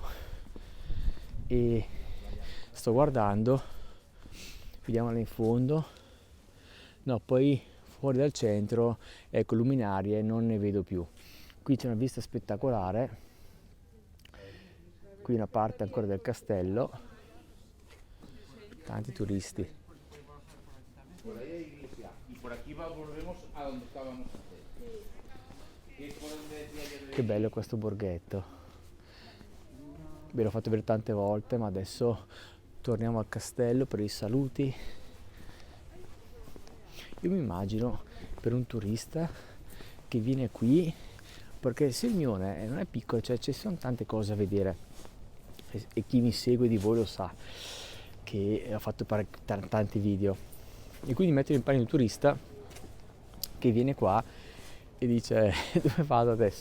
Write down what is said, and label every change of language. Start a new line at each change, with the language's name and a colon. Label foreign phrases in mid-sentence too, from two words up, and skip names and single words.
Italian: E sto guardando, vediamo là in fondo. No, poi fuori dal centro, ecco, luminarie non ne vedo più. Qui c'è una vista spettacolare, qui una parte ancora del castello, tanti turisti.
Spanish: Por ahí hay iglesia. Y por aquí volvemos a donde estábamos antes. Que es por donde decía yo de...
Italian: Che bello questo borghetto. Ve l'ho fatto vedere tante volte, ma adesso torniamo al castello per i saluti. Io mi immagino per un turista che viene qui, perché Sirmione non è piccolo, cioè ci sono tante cose a vedere e chi mi segue di voi lo sa che ho fatto tanti video, e quindi mettere in panni un turista che viene qua e dice dove vado adesso.